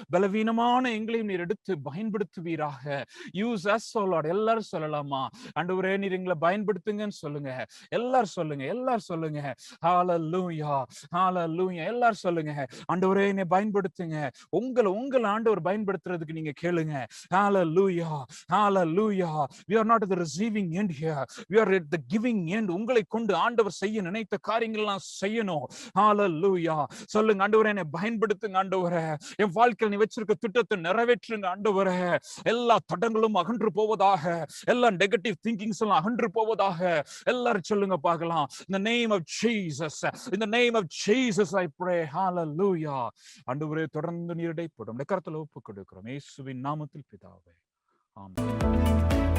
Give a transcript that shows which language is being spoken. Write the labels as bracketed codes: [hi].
[ta] பலவீனமான எங்களையும் நீர் எடுத்து பயன்படுத்துவீராக. [en] Use us O Lord. [ta] எல்லாரும் சொல்லலாமா? ஆண்டவரே, நீர் எங்களை பயன்படுத்துங்கன்னு சொல்லுங்க. எல்லாரும் சொல்லுங்க, எல்லாரும் சொல்லுங்க. ஹalleluya, ஹalleluya. எல்லாரும் சொல்லுங்க, ஆண்டவரே என்னை பயன்படுத்துங்க. உங்களை ஆண்டவர் பயன்படுத்துறதுக்கு நீங்க கேளுங்க. ஹalleluya, ஹalleluya. [en] We are not at the receiving end here, we are at the giving end. [ta] உங்களை கொண்டு ஆண்டவர் செய்ய நினைத்த காரியங்கள் எல்லாம் செய்யணும். ஹalleluya. சொல்லுங்க, ஆண்டவரே என்னை பயன்படுத்துங்க. ஆண்டவரே, என் வாழ்க்கையில் நீ வச்சிருக்க திட்டத்தை நிறைவேற்றுங்க. ஆண்டவரே, எல்லா தடங்களும் அகன்று போவதாக, எல்லா நெகட்டிவ் திங்கிங்ஸ் எல்லாம் அகன்று போவதாக. எல்லாரும் சொல்லுங்க பார்க்கலாம். [en] In the name of Jesus, in the name of Jesus I pray. Hallelujah. [ta] ஆண்டவரே, தொடர்ந்து நீர் இடைப்படும் கரத்தில் ஒப்புக் கொடுக்கிறோம். இயேசுவின் நாமத்தில் பிதாவே, ஆமென்.